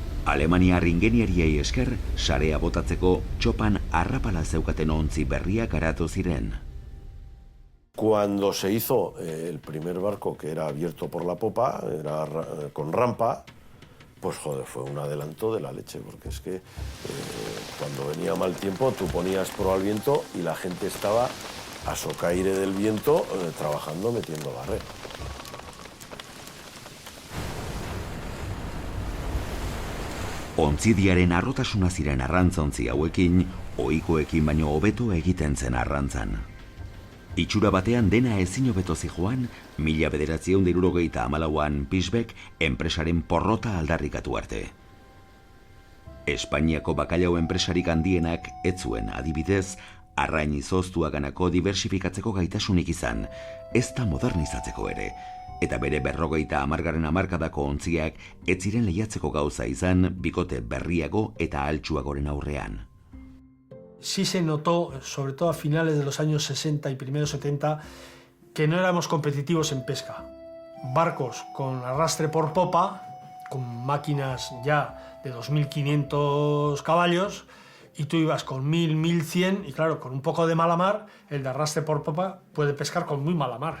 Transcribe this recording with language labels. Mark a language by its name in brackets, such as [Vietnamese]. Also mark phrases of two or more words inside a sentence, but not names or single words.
[Basque] Alemaniar ingeniariei esker, sarea botatzeko txopan arrapala zeukaten ontzi berriak garatu ziren. [Spanish] Cuando se hizo el primer barco, que era abierto por la popa, era con rampa, pues joder, fue un adelanto de la leche, porque es que cuando venía mal tiempo tú ponías proa al viento y la gente estaba a socaire del viento trabajando, metiendo barrera. [Basque] Ontzidiaren arrotasuna ziren arrantzontzi hauekin, ohikoekin baino hobeto egiten zen arrantzan. Itxura batean dena ezin hobeto zijoan, 1974an Pisbek enpresaren porrota aldarrikatu arte. Espainiako bakailao enpresarik handienak ez zuen adibidez, arrain izoztuaganako diversifikatzeko gaitasunik izan, ez da modernizatzeko ere, eta bere 50. hamarkadako ontziak ez ziren lehiatzeko gauza izan bikote berriago eta altsuagoren aurrean. [Spanish] Sí se notó, sobre todo a finales de los años 60 y primeros 70, que no éramos competitivos en pesca. Barcos con arrastre por popa, con máquinas ya de 2.500 caballos, y tú ibas con 1.000, 1.100, y claro, con un poco de mala mar, el de arrastre por popa puede pescar con muy mala mar.